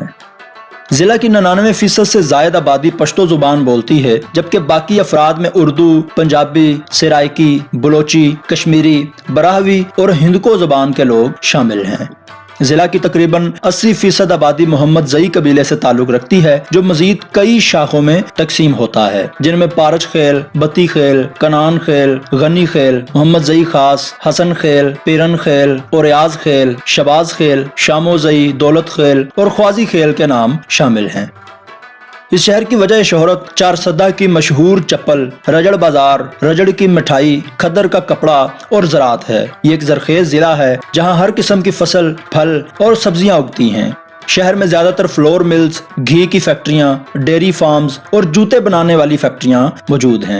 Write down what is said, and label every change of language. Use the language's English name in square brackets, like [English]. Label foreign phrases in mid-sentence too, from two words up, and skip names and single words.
[Urdu] ضلع کی 99% سے زائد آبادی پشتو زبان بولتی ہے، جبکہ باقی افراد میں اردو، پنجابی، سرائکی، بلوچی، کشمیری، براہوی اور ہندکو زبان کے لوگ شامل ہیں۔ ضلع کی تقریباً 80% آبادی محمد زئی قبیلے سے تعلق رکھتی ہے، جو مزید کئی شاخوں میں تقسیم ہوتا ہے، جن میں پارچ خیل، بتی خیل، کنان خیل، غنی خیل، محمد زئی خاص، حسن خیل، پیرن خیل، اور ریاض خیل، شباز خیل، شامو زئی، دولت خیل اور خوازی خیل کے نام شامل ہیں۔ اس شہر کی وجہ شہرت چارسدہ کی مشہور چپل، رجڑ بازار، رجڑ کی مٹھائی، کھدر کا کپڑا اور زراعت ہے۔ یہ ایک زرخیز ضلع ہے جہاں ہر قسم کی فصل، پھل اور سبزیاں اگتی ہیں۔ شہر میں زیادہ تر [English] flour mills, [Urdu] گھی کی فیکٹریاں، [English] dairy farms [Urdu] اور جوتے بنانے والی فیکٹریاں موجود ہیں۔